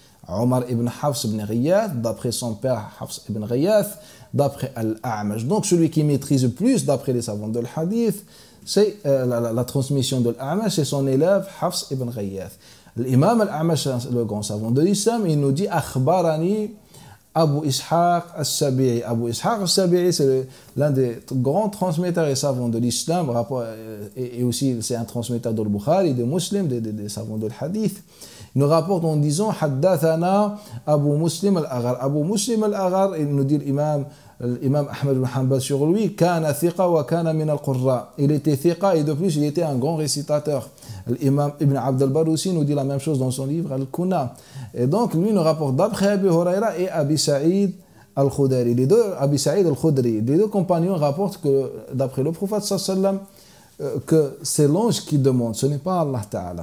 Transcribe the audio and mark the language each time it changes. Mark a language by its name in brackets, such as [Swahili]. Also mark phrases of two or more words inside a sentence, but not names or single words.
[French] Omar ibn Hafs ibn Ghiyath, d'après son père Hafs ibn Ghiyath, d'après Al-A'mash. Donc celui qui maîtrise plus, d'après les savants de l'hadith, c'est la transmission de l'A'mash, c'est son élève Hafs ibn Ghiyath. L'imam Al-A'mash, le grand savant de l'islam, il nous dit Akhbarani Abu Ishaq al-Sabi'i. Abu Ishaq al-Sabi'i, c'est l'un des grands transmetteurs et savants de l'islam, et aussi c'est un transmetteur de Bukhari, des musulmans, des savants de l'hadith. Il nous rapporte en disant Haddathana Abu Muslim al-Aghar. Abu Muslim al-Aghar, il nous dit l'imam Ahmad ibn Hanbal sur lui, [Arabic] كان ثقة وكان من القراء. [French] Il était thiqa et de plus il était un grand récitateur. L'imam Ibn Abd al-Barr aussi nous dit la même chose dans son livre Al-Kuna. Et donc lui nous rapporte d'après Abi Huraira et Abi Sa'id al-Khudri. Les deux, Abi Sa'id al-Khudri, les deux compagnons rapportent que d'après le prophète sallallahu que c'est l'ange qui demande, ce n'est pas Allah Ta'ala.